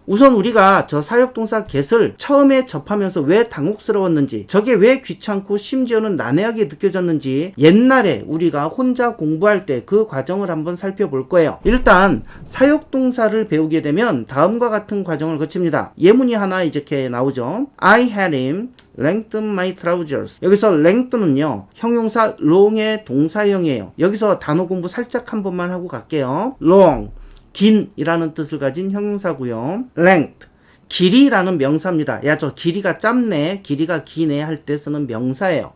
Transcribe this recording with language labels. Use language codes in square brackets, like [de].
[ko] 우선 우리가 저 사역동사 get을 처음에 접하면서 왜 당혹스러웠는지, 저게 왜 귀찮고 심지어는 난해하게 느껴졌는지 옛날에 우리가 혼자 공부할 때 그 과정을 한번 살펴볼 거예요. 일단 사역동사를 배우게 되면 다음과 같은 과정을 거칩니다. 예문이 하나 이렇게 나오죠. [en] I had him lengthen my trousers. [ko] 여기서 lengthen은요, 형용사 long의 동사형이에요. 여기서 단어 공부 살짝 한 번만 하고 갈게요. long, 긴 이라는 뜻을 가진 형용사고요. length, 길이라는 명사입니다. 야, 저 길이가 짧네, 길이가 기네 할 때 쓰는 명사예요.